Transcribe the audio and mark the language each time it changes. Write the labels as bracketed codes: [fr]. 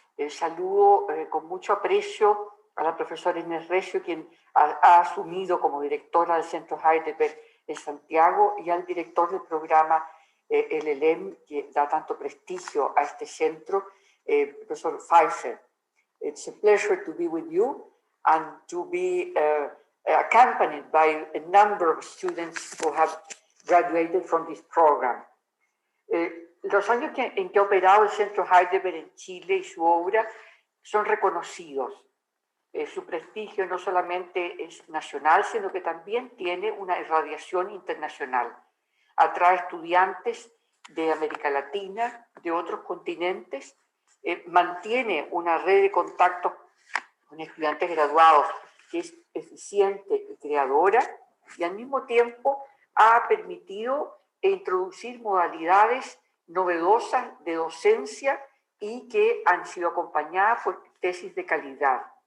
[es] Saludo con mucho aprecio a la profesora Inés Recio, quien ha asumido como directora del Centro Heidelberg en Santiago, y al director del programa LLM, que da tanto prestigio a este centro, profesor Pfeiffer. [en] It's a pleasure to be with you and to be accompanied by a number of students who have graduated from this program. [es] Los años en que ha operado el Centro Heidelberg en Chile y su obra son reconocidos. Su prestigio no solamente es nacional, sino que también tiene una irradiación internacional. Atrae estudiantes de América Latina, de otros continentes, mantiene una red de contactos con estudiantes graduados que es eficiente y creadora, y al mismo tiempo ha permitido introducir modalidades novedosas de docencia y que han sido acompañadas por tesis de calidad.